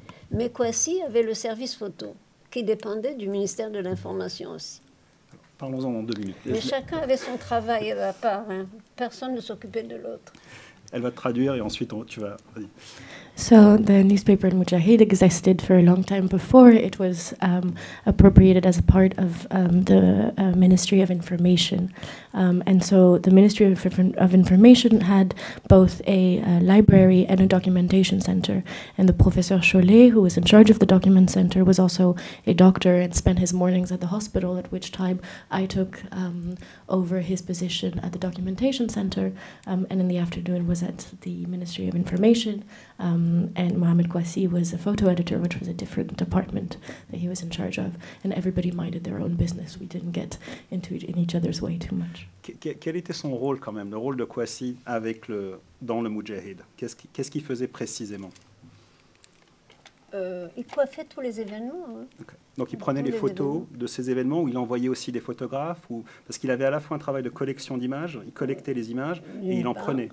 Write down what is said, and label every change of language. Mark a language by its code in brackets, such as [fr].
[fr] Mais Kwasi avait le service photo, qui dépendait du ministère de l'Information aussi. Parlons-en dans 2 minutes. Mais chacun avait son travail à part, hein. Personne ne s'occupait de l'autre. Elle va te traduire et ensuite tu vas... Vas-y. [en] So the newspaper Al Mujahid existed for a long time before it was appropriated as a part of the Ministry of Information. And so the Ministry of Information had both a library and a documentation center. And the Professor Chollet, who was in charge of the document center, was also a doctor and spent his mornings at the hospital, at which time I took over his position at the documentation center, and in the afternoon was at the Ministry of Information. And Mohamed Kwasi was a photo editor, which was a different department that he was in charge of. And everybody minded their own business. We didn't get in each other's way too much. [fr] Quel était son rôle quand même, le rôle de Kwasi dans le Moudjahid? Qu'est-ce qu'il faisait précisément? Il coiffait tous les événements. Hein. Okay. Donc il prenait les photos de ces événements, ou il envoyait aussi des photographes, parce qu'il avait à la fois un travail de collection d'images, il collectait les images et il en prenait.